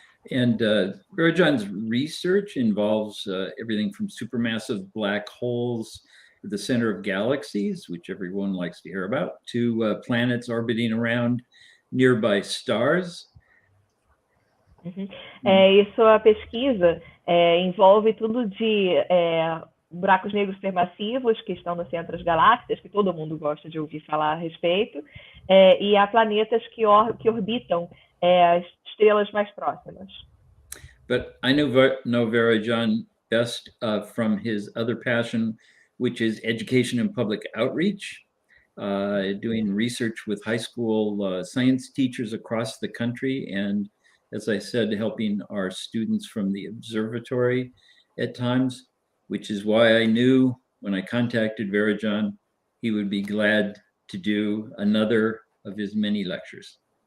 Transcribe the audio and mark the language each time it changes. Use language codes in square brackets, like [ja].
[en] And Varoujan's research involves everything from supermassive black holes at the center of galaxies, which everyone likes to hear about, to planets orbiting around nearby stars. [pt] E sua pesquisa envolve tudo de buracos negros supermassivos que estão no centro das galáxias, que todo mundo gosta de ouvir falar a respeito, e a planetas que orbitam as estrelas mais próximas. [en] But I know Varoujan best from his other passion, which is education and public outreach, doing research with high school science teachers across the country, and as I said, helping our students from the observatory at times, which is why I knew when I contacted Varoujan, he would be glad to do another of his many lectures.